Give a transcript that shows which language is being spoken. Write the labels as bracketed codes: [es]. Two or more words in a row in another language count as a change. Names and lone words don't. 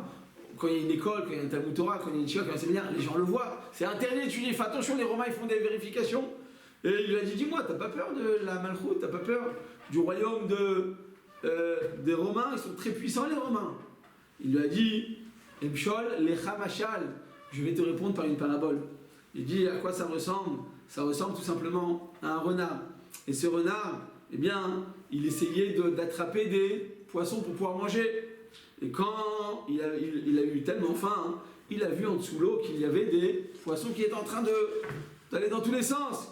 [fr] Quand il y a une école, quand il y a un Talmud Torah, quand il y a une Shiva, quand il y a un séminaire, les gens le voient. C'est interdit d'étudier. Fais attention, les Romains, ils font des vérifications. Et il lui a dit, dis-moi, t'as pas peur de la Malchoute, t'as pas peur du royaume des Romains, ils sont très puissants, les Romains. Il lui a dit, [he] אמשול, לך משל, [fr] je vais te répondre par une parabole. Il dit, à quoi ça ressemble? Ça ressemble tout simplement à un renard. Et ce renard, eh bien, il essayait d'attraper des poissons pour pouvoir manger. Et quand il a eu tellement faim, il a vu en dessous l'eau qu'il y avait des poissons qui étaient en train d'aller dans tous les sens.